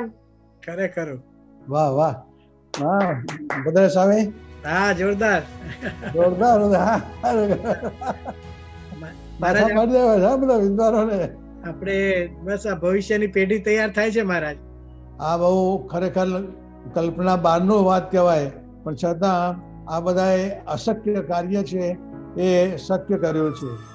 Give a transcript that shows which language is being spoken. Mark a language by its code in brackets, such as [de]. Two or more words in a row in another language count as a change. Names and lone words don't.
[gu] खरेखर વાહ વાહ હા ભદ્રેશ સ્વામી હા જોરદાર જોરદાર હા બધા વિદ્વાનોને આપણે બસ આ ભવિષ્યની પેઢી તૈયાર થાય છે મહારાજ. આ બહુ ખરેખર કલ્પના બહારનો વાત કહેવાય, પણ છતાં આ બધાએ અશક્ય કાર્ય છે એ શક્ય કર્યું છે.